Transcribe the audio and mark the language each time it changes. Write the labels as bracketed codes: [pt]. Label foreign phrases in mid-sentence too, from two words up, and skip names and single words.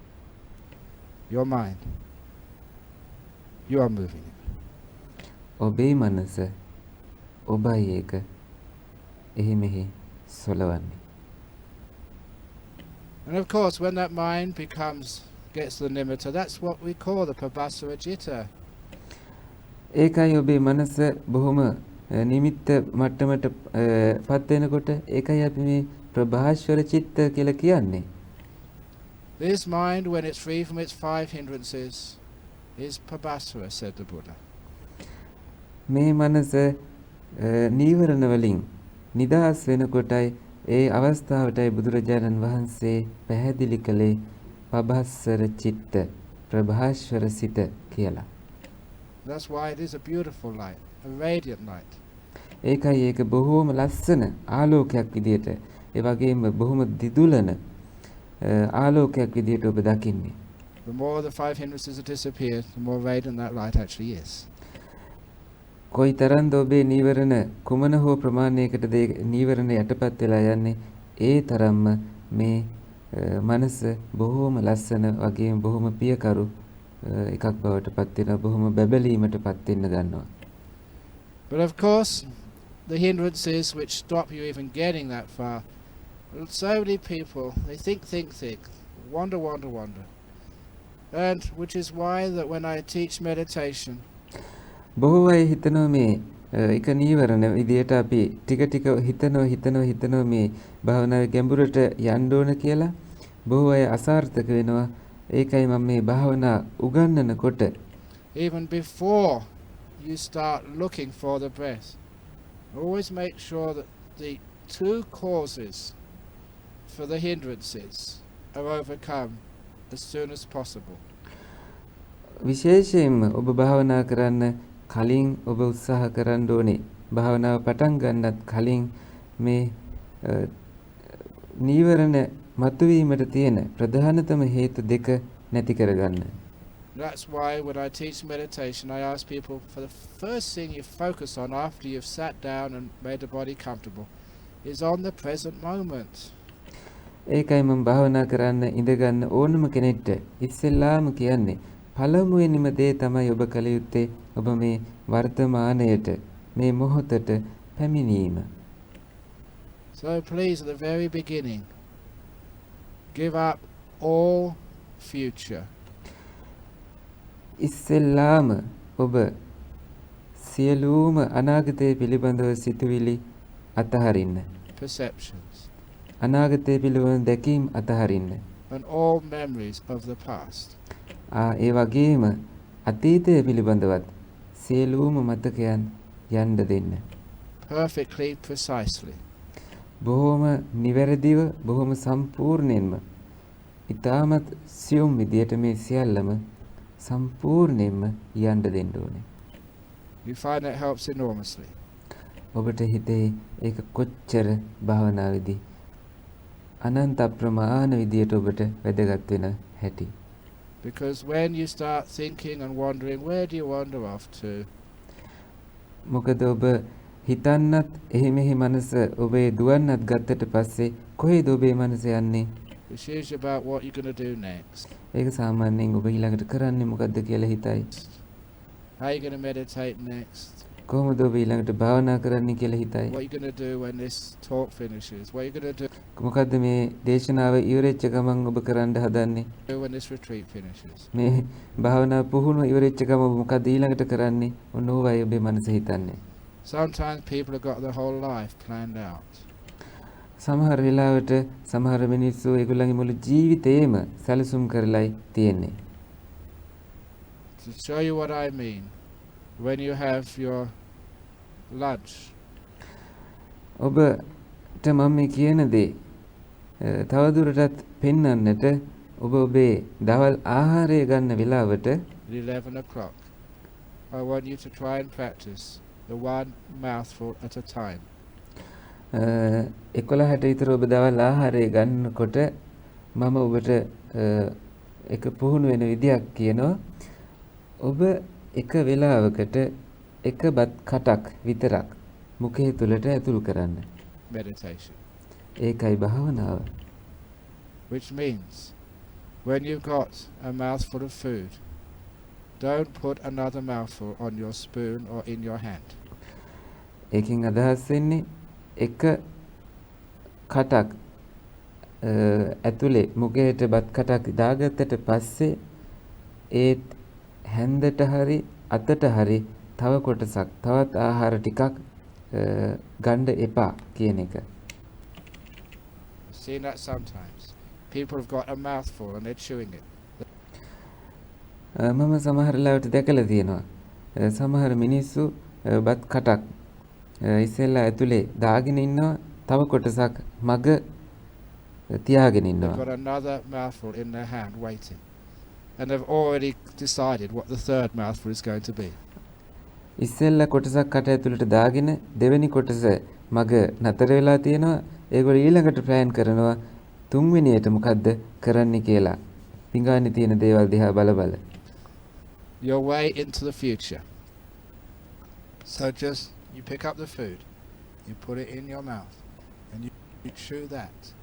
[en] Your mind. You are moving it. [si] ඔබේ මනස ඔබයි ඒක එහි මෙහි සොලවන්නේ. [en] And of course, when that mind gets the nimitta, that's what we call the [pi] pabhasara citta. [si] ඒකයි ඔබේ මනස බොහොම නිමිත්ත මට්ටමට පත් වෙනකොට ඒකයි අපි මේ ප්‍රභාස්වර චිත්ත කියලා කියන්නේ. [en] This mind, when it's free from its 5 hindrances, is pabhasara, said the Buddha. [si] මේ මනස නීවරණ වලින් නිදහස් වෙනකොටයි ඒ අවස්ථාවටයි බුදුරජාණන් වහන්සේ පැහැදිලි කළේ [pi] පබස්සර චිත්ත [si] ප්‍රභාස්වර සිත කියලා. [en] That's why it is a beautiful light, a radiant light. [si] ඒකයි ඒක බොහෝම ලස්සන ආලෝකයක් විදියට, ඒ වගේම බොහොම දිදුලන ආලෝකයක් විදියට ඔබ දකින්නේ. [en] The more the five hindrances have disappeared, the more radiant that light actually is. [si] කොයිතරම්ද ඔබේ නීවරණ කුමන හෝ ප්‍රමාණයකටද නීවරණ යටපත් වෙලා යන්නේ, ඒ තරම්ම මේ මනස බොහෝම ලස්සන වගේම බොහොම පියකරු එකක් බවට පත් වෙනවා, බොහොම බැබලීමටපත් වෙන්න ගන්නවා. [en] But of course, the hindrances which stop you even getting that far, so many people, they think, wander. And which is why that when I teach meditation, [si] බොහෝ අය හිතනවා මේ එක නීවරණ විදියට අපි ටික ටික හිතනවා මේ භාවනාවේ ගැඹුරට යන්න ඕන කියලා. බොහෝ අය අසාර්ථක වෙනවා. ඒකයි මම මේ භාවනා උගන්වනකොට [en] even before you start looking for the breath, always make sure that the two causes for the hindrances are overcome as soon as possible. [si] විශේෂයෙන්ම ඔබ භාවනා කරන්න කලින් ඔබ උත්සාහ කරන්න ඕනේ, භාවනාව පටන් ගන්නත් කලින් මේ නීවරණ මතුවීමට තියෙන ප්‍රධානතම හේතු දෙක නැති කරගන්න. [en] That's why when I teach meditation, I ask people, for the first thing you focus on after you've sat down and made the body comfortable is on the present moment. [si] ඒකයි මම භාවනා කරන්න ඉඳගන්න ඕනම කෙනෙක්ට ඉස්සෙල්ලාම කියන්නේ පළමුවෙනිම දේ තමයි ඔබ කළ යුත්තේ ඔබ මේ වර්තමානයට, මේ මොහොතට පැමිණීම. [en] So please, at the very beginning, give up all future. [si] ඉස්සෙල්ලාම ඔබ සියලුම අනාගතය පිළිබඳව සිතුවිලි අතහරින්න. [en] Perceptions. [si] අනාගතය පිළිබඳව දැකීම් අතහරින්න. [en] And all memories of the past. [si] ඒ වගේම අතීතය පිළිබඳවත් සියලුම මතකයන් යන්න දෙන්න. [en] Perfectly, precisely. [si] බොහොම නිවැරදිව, බොහොම සම්පූර්ණයෙන්ම, ඊටමත් සියුම් විදියට මේ සියල්ලම සම්පූර්ණයෙන්ම යන්න දෙන්න ඕනේ. [en] You find that helps enormously. [si] ඔබට හිතේ ඒක කොච්චර භාවනාවේදී අනන්ත ප්‍රමාණ විදියට ඔබට වැදගත් වෙන හැටි. [en] Because when you start thinking and wondering, where do you wander off to? [si] මොකද ඔබ හිතන්නත් එහෙ මෙහෙ මනස ඔබේ දුවන්නත් ගත්තට පස්සේ කොහෙද ඔබේ මනස යන්නේ? [en] It's usually about what you're going to do next. [si] ඒක සාමාන්‍යයෙන් ඔබ ඊළඟට කරන්නේ මොකද්ද කියලා හිතයි. [en] How are you going to meditate next? [si] කොහොමද ඔබ ඊළඟට භාවනා කරන්නේ කියලා හිතයි. [en] What are you going to do when this talk finishes? What are you going to [si] මොකද්ද මේ දේශනාව ඉවරෙච්ච ගමන් ඔබ කරන්න හදන්නේ? [en] do when this retreat finishes? [si] මේ භාවනා පුහුණුව ඉවරෙච්ච ගමන් ඔබ මොකද්ද ඊළඟට කරන්නේ? ඔන්න ඕවයි ඔබේ මනස හිතන්නේ. [en] Sometimes people have got their whole life planned out. [si] සමහර වෙලාවට සමහර මිනිස්සු ඒගොල්ලන්ගේ මුළු ජීවිතේම සැලසුම් කරලායි තියෙන්නේ. [en] To show you what I mean, when you have your lunch, [si] ඔබට මම මේ කියන දේ තවදුරටත් පෙන්වන්නට ඔබ ඔබේ දවල් ආහාරය ගන්න වෙලාවට [en] at 11 o'clock, I want you to try and practice the one mouthful at a time. [si] 11ට විතර ඔබ දවල් ආහාරය ගන්නකොට මම ඔබට එක පුහුණු වෙන විදියක් කියනවා. ඔබ එක වෙලාවකට එක බත් කටක් විතරක් මුඛය තුලට ඇතුල් කරන්න. [en] Meditation. [si] ඒකයි භාවනාව. [en] Which means, when you've got a mouthful of food, don't put another mouthful on your spoon or in your hand. [si] ඒකෙන් අදහස් වෙන්නේ එක කටක් ඇතුලේ මුඛයට බත් කටක් දාගත්තට පස්සේ ඒ හැන්දට හරි අතට හරි තව කොටසක් තවත් ආහාර ටිකක් ගන්න එපා කියන එක. [en] Seen that sometimes. People have got a mouthful and they're chewing it. [si] මම සමහර ලාවට දැකලා තියෙනවා. සමහර මිනිස්සු බත් කටක් ඉස්සෙල්ලා ඇතුලේ දාගෙන ඉන්නවා, තව කොටසක් මග තියාගෙන [en] They've [si] ඉන්නවා. [en] got another mouthful in their hand waiting. And they've already decided what the third mouthful is going to be. [si] ඉස්සෙල්ලා කොටසක් කට ඇතුළට දාගෙන දෙවෙනි කොටස මග නතර වෙලා තියෙනවා. ඒගොල්ලෝ ඊළඟට ප්ලෑන් කරනවා තුන්වෙනියට මොකද්ද කරන්න කියලා. පිඟානේ තියෙන දේවල් දිහා බල බල. [en] Your way into the future. So just you pick up the food, you put it in your mouth, and you chew that.